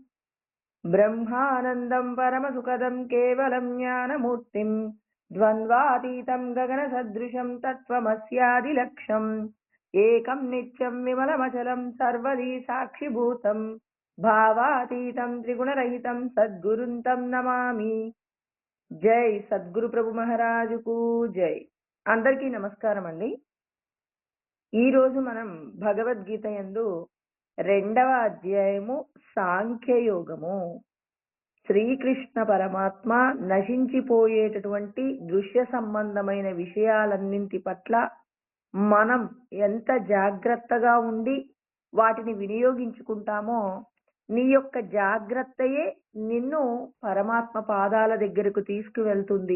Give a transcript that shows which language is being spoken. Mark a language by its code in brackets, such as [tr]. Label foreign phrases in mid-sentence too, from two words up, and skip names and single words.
[sa] ब्रह्मानन्दं परमसुखदं केवलं ज्ञानमूर्तिं द्वन्द्वातीतं गगनसदृशं तत्त्वमस्यादिलक्ष्यम् एकं नित्यं विमलमचलं सर्वदी साक्षिभूतं भावातीतं त्रिगुणरहितं सद्गुरुं तं नमामि। [te] జై సద్గురు ప్రభు మహారాజుకు జై. అందరికీ నమస్కారం అండి. ఈ రోజు మనం భగవద్గీత యందు 2వ అధ్యాయము సాంఖ్యయోగము. శ్రీకృష్ణ పరమాత్మ నశించిపోయేటటువంటి దృశ్య సంబంధమైన విషయాలన్నింటి పట్ల మనం ఎంత జాగ్రత్తగా ఉండి వాటిని వినియోగించుకుంటామో నీ యొక్క జాగ్రత్తయే నిన్ను పరమాత్మ పాదాల దగ్గరకు తీసుకువెళ్తుంది.